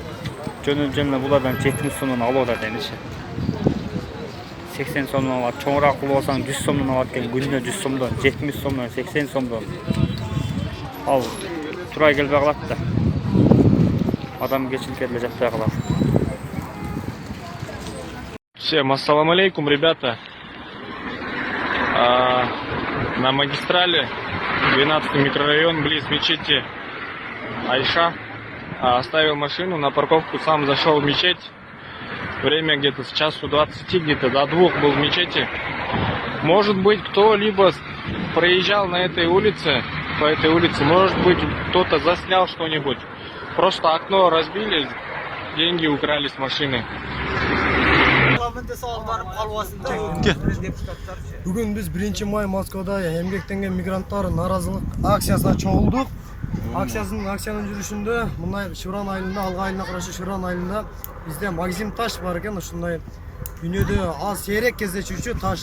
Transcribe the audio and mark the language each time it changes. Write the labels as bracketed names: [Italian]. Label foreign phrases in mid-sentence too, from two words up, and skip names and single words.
[Kyrgyz] Жөнөжөн эле булардан 70 сомдон алып атат эмиши. 80 сомдон алат, чоңураак кылып алсаң 100 сомдон алат экен, күнүнө 100 сомдон, 70 сомдон, 80 сомдон. Ал турай келбей калат да. Адамгерчиликке деле жатпай калат. [Russian] Всем [Arabic] السلام عليكم, [Russian] ребята. На магистрали 12 микрорайон, близ мечети Айша. Оставил машину на парковку, сам зашел в мечеть. Время где-то с часу 20, где-то до 2 был в мечети. Может быть, кто-либо проезжал на этой улице, по этой улице, может быть, кто-то заснял что-нибудь. Просто окно разбили, деньги украли с машины. [Kazakh] Бүгін біз [Kyrgyz] 1 май Москвада эмгектенген мигранттар наразылык акциясына чогулдук. Акциянын жүрүшүндө мындай Шыран айылында, Алга айылына карашы Шыран айылында бизде Максим таш бар экен, ушундай дүйнөдө аз сейрек кездешүүчү таш.